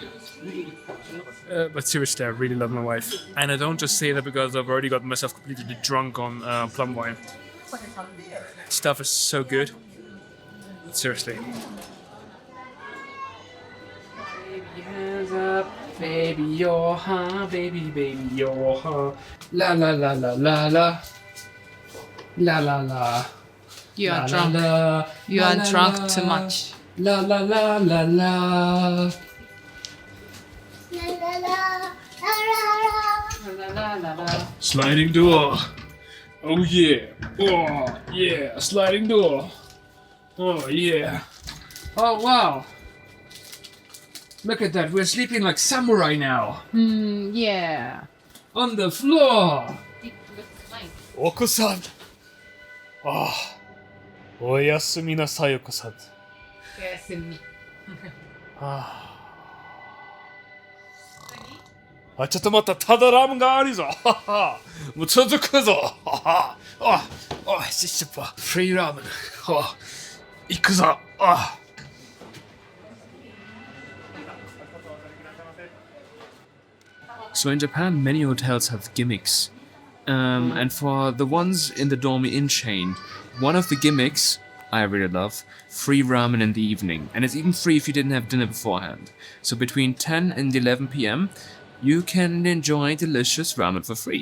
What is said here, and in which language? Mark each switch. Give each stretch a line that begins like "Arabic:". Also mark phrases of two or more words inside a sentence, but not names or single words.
English: But seriously, I really love my wife. And I don't just say that because I've already got myself completely drunk on plum wine. Stuff is so good. Seriously. Baby, hands up, baby, you're huh, baby, you're huh. La la la la la la. La la la. You are La, drunk. la, la. You La, are la, drunk la. too much. La la la la la. Sliding door. Oh yeah. Oh yeah. Sliding door. Oh yeah. Oh wow. Look at that. We're sleeping like samurai now. Yeah. On the floor. It looks fine. Oko-san. Ah.
Japanese: おやすみなさい、オコさん.
English: Yes, me.
Japanese: あ、ちょっと待った、ただラムがあるぞ。はは。もう続くぞ。はは。あ、あ、しっしっぱ。フリーラーメン。は。行くぞ。あ。
English: So in Japan, many hotels have gimmicks. And for the ones in the Dormy Inn chain, one of the gimmicks I really love, free ramen in the evening. And it's even free if you didn't have dinner beforehand. So between 10 and 11 p.m., you can enjoy delicious ramen for free.